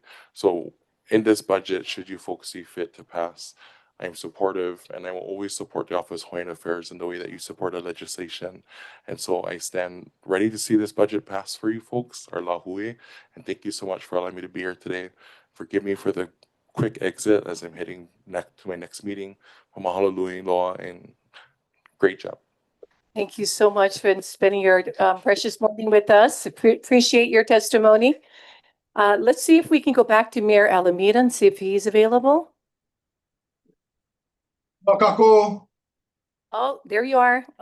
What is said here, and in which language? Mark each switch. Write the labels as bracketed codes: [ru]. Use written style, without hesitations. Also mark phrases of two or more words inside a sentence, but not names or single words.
[en] So in this budget, should you folks see fit to pass, I'm supportive and I will always support the Office of Hawaiian Affairs in the way that you support our legislation. And so I stand ready to see this budget pass for you folks, our lahui. And thank you so much for allowing me to be here today. Forgive me for the quick exit as I'm heading to my next meeting. [haw] Mahalo nui loa [en] and great job. Thank you so much for spending your precious morning with us. Appreciate your testimony. Let's see if we can go back to Mayor Alameda and see if he's available. Makako, Oh, there you are.